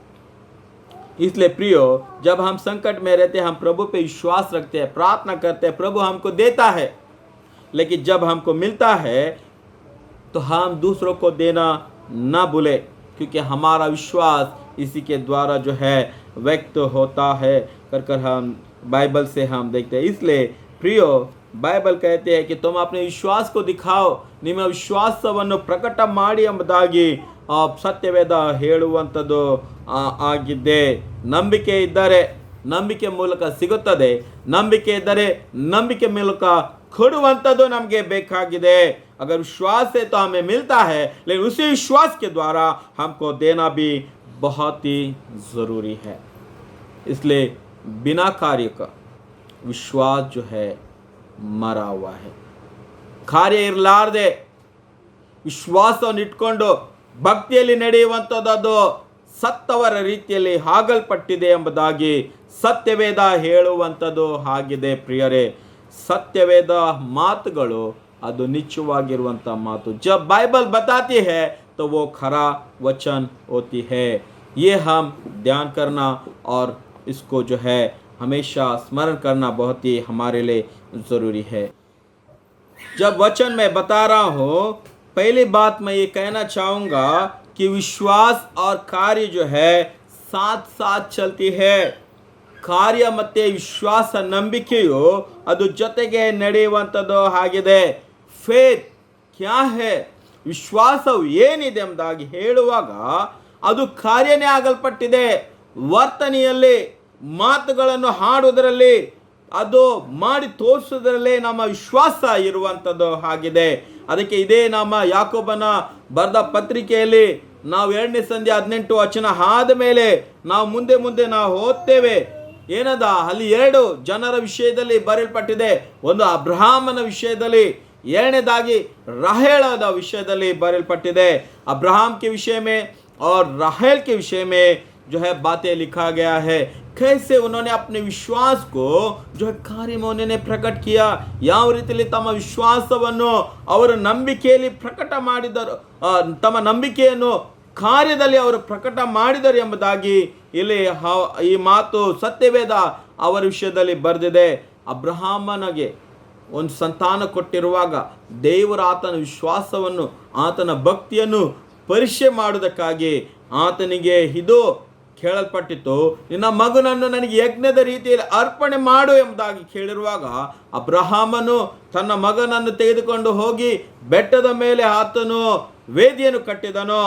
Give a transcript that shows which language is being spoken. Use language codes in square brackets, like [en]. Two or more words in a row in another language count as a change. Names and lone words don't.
[hi] इसलिए प्रियो, जब हम संकट में रहते हैं हम प्रभु पे विश्वास रखते हैं, प्रार्थना करते हैं, प्रभु हमको देता है, लेकिन जब हमको मिलता है तो हम दूसरों को देना ना भूले, क्योंकि हमारा विश्वास इसी के द्वारा जो है व्यक्त होता है कर हम बाइबल से हम देखते हैं। इसलिए प्रियो, बाइबल कहते हैं कि तुम अपने विश्वास को दिखाओ, [kn] ನಿಮ್ಮ ವಿಶ್ವಾಸವನ್ನು ಪ್ರಕಟ ಮಾಡಿ ಎಂಬುದಾಗಿ ಸತ್ಯವೇದ ಹೇಳುವಂಥದ್ದು ಆಗಿದೆ। ನಂಬಿಕೆ ಇದ್ದರೆ ನಂಬಿಕೆ ಮೂಲಕ ಸಿಗುತ್ತದೆ, ನಂಬಿಕೆ ಇದ್ದರೆ ನಂಬಿಕೆ ಮೂಲಕ ಕೊಡುವಂಥದ್ದು ನಮಗೆ ಬೇಕಾಗಿದೆ। [hi] अगर विश्वास है तो हमें मिलता है, लेकिन उसी विश्वास के द्वारा हमको देना भी बहुत ही ज़रूरी है। इसलिए बिना कार्य का विश्वास जो है मरा हुआ है। ಕಾರ್ಯ ಇರಲಾರದೆ ವಿಶ್ವಾಸವನ್ನು ಇಟ್ಕೊಂಡು ಭಕ್ತಿಯಲ್ಲಿ ನಡೆಯುವಂಥದ್ದು ಸತ್ತವರ ರೀತಿಯಲ್ಲಿ ಆಗಲ್ಪಟ್ಟಿದೆ ಎಂಬುದಾಗಿ ಸತ್ಯವೇದ ಹೇಳುವಂಥದ್ದು ಆಗಿದೆ। ಪ್ರಿಯರೇ, ಸತ್ಯವೇದ ಮಾತುಗಳು ಅದು ನಿಶ್ಚಯವಾಗಿರುವಂಥ ಮಾತು। जब बाइबल बताती है तो वो खरा वचन होती है। ये हम ध्यान करना और इसको जो है हमेशा स्मरण करना बहुत ही हमारे लिए ज़रूरी है। जब वचन मैं बता रहा हूँ, पहली बात मैं ये कहना चाहूँगा कि विश्वास और कार्य जो है साथ साथ चलती है। [kn] ಕಾರ್ಯ ಮತ್ತು ವಿಶ್ವಾಸ ನಂಬಿಕೆಯು ಅದು ಜೊತೆಗೆ ನಡೆಯುವಂಥದ್ದು ಆಗಿದೆ। [hi] फेथ क्या है, [kn] ವಿಶ್ವಾಸವು ಏನಿದೆ ಎಂಬುದಾಗಿ ಹೇಳುವಾಗ ಅದು ಕಾರ್ಯನೇ ಆಗಲ್ಪಟ್ಟಿದೆ। ವರ್ತನೆಯಲ್ಲಿ, ಮಾತುಗಳನ್ನು ಹಾಡುವುದರಲ್ಲಿ, ಅದು ಮಾಡಿ ತೋರಿಸೋದ್ರಲ್ಲೇ ನಮ್ಮ ವಿಶ್ವಾಸ ಇರುವಂಥದ್ದು ಆಗಿದೆ। ಅದಕ್ಕೆ ಇದೇ ನಮ್ಮ ಯಾಕೋಬನ ಬರೆದ ಪತ್ರಿಕೆಯಲ್ಲಿ ನಾವು 2ನೇ ಸಂಧಿ 18 ವಚನ ಆದ ಮೇಲೆ ನಾವು ಮುಂದೆ ನಾವು ಓದ್ತೇವೆ। ಏನದ ಅಲ್ಲಿ 2 ಜನರ ವಿಷಯದಲ್ಲಿ ಬರೆಯಲ್ಪಟ್ಟಿದೆ। ಒಂದು ಅಬ್ರಹಾಮನ ವಿಷಯದಲ್ಲಿ, ಎರಡನೇದಾಗಿ ರಾಹೇಲದ ವಿಷಯದಲ್ಲಿ ಬರೆಯಲ್ಪಟ್ಟಿದೆ। [hi] अब्राहम के विषय में और राहेल के विषय में जो है बातें लिखा गया है। कैसे उन्होंने अपने विश्वास को जो है कार्य में उन्होंने प्रकट किया, [kn] ಯಾವ ರೀತಿಯಲ್ಲಿ ತಮ್ಮ ವಿಶ್ವಾಸವನ್ನು ಅವರ ನಂಬಿಕೆಯಲ್ಲಿ ಪ್ರಕಟ ಮಾಡಿದರು, ತಮ್ಮ ನಂಬಿಕೆಯನ್ನು ಕಾರ್ಯದಲ್ಲಿ ಅವರು ಪ್ರಕಟ ಮಾಡಿದರು ಎಂಬುದಾಗಿ ಇಲ್ಲಿ ಈ ಮಾತು ಸತ್ಯವೇದ ಅವರ ವಿಷಯದಲ್ಲಿ ಬರೆದಿದೆ। ಅಬ್ರಹಾಮನಿಗೆ ಒಂದು ಸಂತಾನ ಕೊಟ್ಟಿರುವಾಗ ದೇವರು ಆತನ ವಿಶ್ವಾಸವನ್ನು, ಆತನ ಭಕ್ತಿಯನ್ನು ಪರೀಕ್ಷೆ ಮಾಡುವುದಕ್ಕಾಗಿ ಆತನಿಗೆ ಇದು ಕೇಳಲ್ಪಟ್ಟಿತು, ನಿನ್ನ ಮಗನನ್ನು ನನಗೆ ಯಜ್ಞದ ರೀತಿಯಲ್ಲಿ ಅರ್ಪಣೆ ಮಾಡು ಎಂಬುದಾಗಿ ಕೇಳಿರುವಾಗ ಅಬ್ರಹಾಮನು ತನ್ನ ಮಗನನ್ನು ತೆಗೆದುಕೊಂಡು ಹೋಗಿ ಬೆಟ್ಟದ ಮೇಲೆ ಆತನು ವೇದಿಯನ್ನು ಕಟ್ಟಿದನು।